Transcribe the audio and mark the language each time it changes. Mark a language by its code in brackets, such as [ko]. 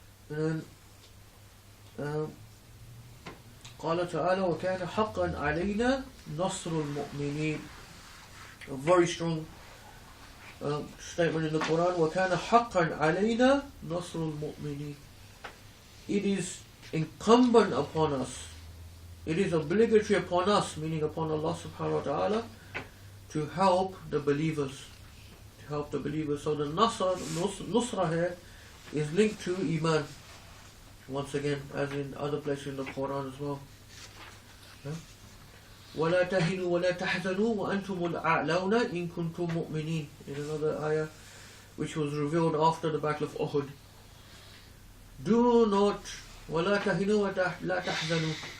[ar] And قال تعالى وكان حقا علينا نصر المؤمنين. [en] A very strong statement in the Quran. [ar] وكان حقا علينا نصر المؤمنين. [en] It is incumbent upon us, it is obligatory upon us, meaning upon Allah subhanahu wa ta'ala, to help the believers. To help the believers. So the Nusra here is linked to Iman. Once again, as in other places in the Quran as well. [ar] وَلَا تَهِنُوا وَلَا تَحْزَنُوا وَأَنْتُمُ الْأَعْلَوْنَ إِن كُنْتُم مُؤْمِنِينَ. [en] In another ayah which was revealed after the Battle of Uhud. Do not [ar] وَلَا تَهِنُوا وَلَا تَحْزَنُوا.